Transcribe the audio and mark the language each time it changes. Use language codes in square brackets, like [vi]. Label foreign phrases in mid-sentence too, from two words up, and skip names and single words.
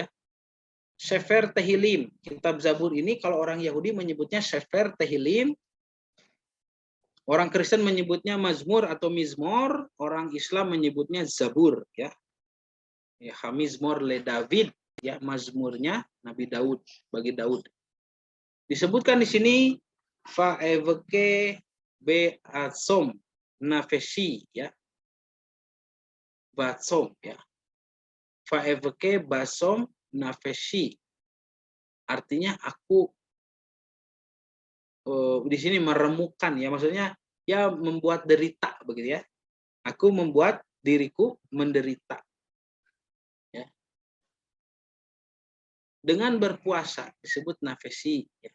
[id] Sefer Tehillim, kitab Zabur ini kalau orang Yahudi menyebutnya Sefer Tehillim, orang Kristen menyebutnya Mazmur atau Mizmor, orang Islam menyebutnya Zabur ya. Ya, [he] מזמור לדוד [id] ya, Mazmurnya Nabi Daud bagi Daud. Disebutkan di sini [he] ואבכה בצום נפשי [id] ya. [he] Batsom ya. ואבכה בצום נפשי. [id] Artinya aku di sini meremukan ya, maksudnya ya membuat derita begitu ya. Aku membuat diriku menderita. Ya. Dengan berpuasa disebut nafesi ya.